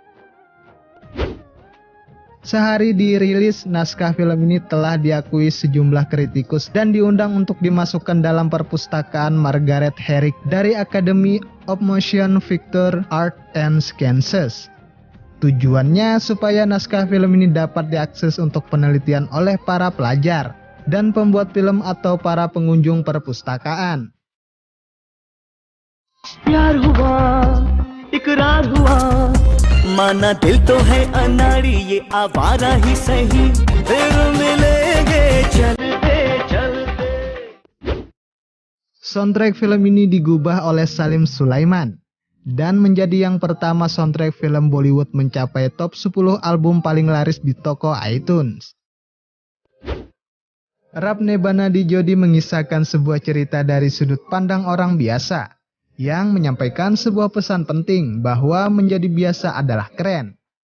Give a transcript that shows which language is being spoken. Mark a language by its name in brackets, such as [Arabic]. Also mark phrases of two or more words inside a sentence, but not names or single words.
[Indonesian] Sehari dirilis, naskah film ini telah diakui sejumlah kritikus dan diundang untuk dimasukkan dalam perpustakaan Margaret Herrick dari Academy of Motion Picture Art and Sciences. Tujuannya supaya naskah film ini dapat diakses untuk penelitian oleh para pelajar dan pembuat film atau para pengunjung perpustakaan. [Hindi] प्यार हुआ इकरार हुआ माना दिल तो है अनाड़ी ये आवारा ही सही फिर मिलेंगे चलते चलते. [Indonesian] Soundtrack film ini digubah oleh Salim Sulaiman dan menjadi yang pertama soundtrack film Bollywood mencapai top 10 album paling laris di toko iTunes. Rab Ne Bana Di Jodi mengisahkan sebuah cerita dari sudut pandang orang biasa yang menyampaikan sebuah pesan penting bahwa menjadi biasa adalah keren.